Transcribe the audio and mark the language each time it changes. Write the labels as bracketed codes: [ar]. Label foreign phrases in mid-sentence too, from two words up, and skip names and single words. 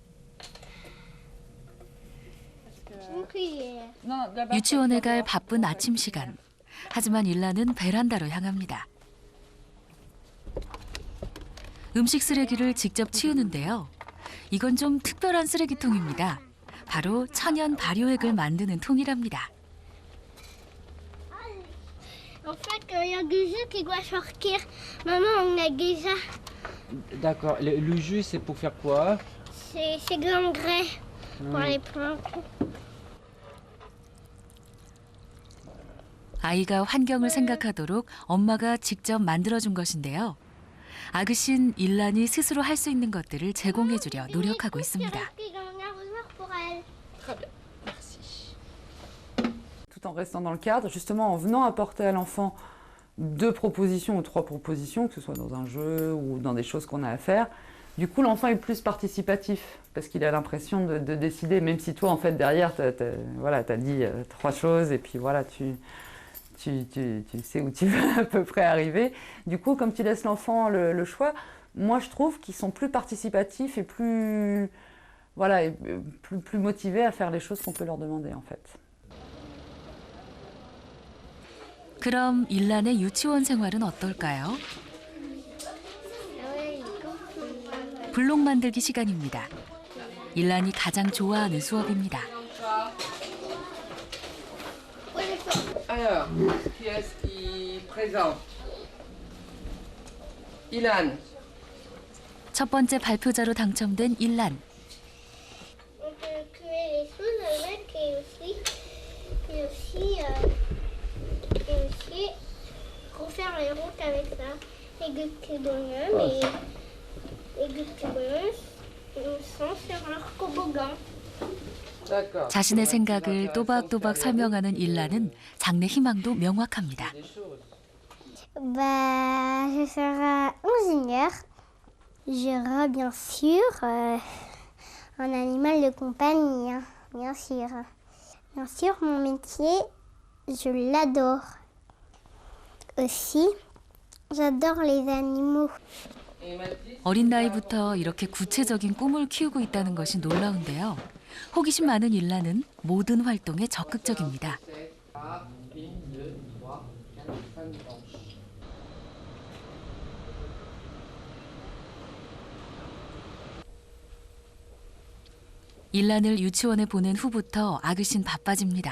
[ko] 유치원에 갈 바쁜 아침 시간. 하지만 일라는 베란다로 향합니다. 음식 쓰레기를 직접 치우는데요. 이건 좀 특별한 쓰레기통입니다. 바로 천연 발효액을 만드는 통이랍니다. [fr] En fait, il y a du jus qui doit sortir. Maman, on a déjà. D'accord. Le jus, c'est pour faire quoi? C'est de l'engrais pour les plantes. [ko] 아이가 환경을 생각하도록 엄마가 직접 만들어준 것인데요. 아그신 일란이 스스로 할 수 있는 것들을 제공해주려 노력하고 있습니다. [fr] Tout en restant dans le cadre, justement en venant apporter à l'enfant 2 propositions ou 3 propositions, que ce soit dans un jeu ou dans des choses qu'on a à faire. Du coup, l'enfant est plus participatif parce qu'il a l'impression de décider, même si toi, en fait, derrière, t'as dit 3 choses et puis voilà, tu sais où tu veux à peu près arriver. Du coup, comme tu laisses l'enfant le choix, moi, je trouve qu'ils sont plus participatifs et plus, voilà, et plus motivés à faire les choses qu'on peut leur demander, en fait. [ko] 그럼 일란의 유치원 생활은 어떨까요? 블록 만들기 시간입니다. 일란이 가장 좋아하는 수업입니다. [fr] Alors, qui est-ce qui présente? Ilan. [ko] 첫 번째 발표자로 당첨된 일란. [fr] On peut créer les choses avec et aussi refaire les routes avec ça. Les petits bonhommes sont sur leur toboggan. D'accord. [ko] 자신의 생각을 또박또박 설명하는 일란은 장래 희망도 명확합니다. [fr] Je serai ingénieur. J'aurai bien sûr un animal de compagnie, hein, bien sûr. Bien sûr, mon métier, je l'adore. Aussi, j'adore les animaux. [ko] 어린 나이부터 이렇게 구체적인 꿈을 키우고 있다는 것이 놀라운데요. 호기심 많은 일란은 모든 활동에 적극적입니다. 일란을 유치원에 보낸 후부터 아그신 바빠집니다.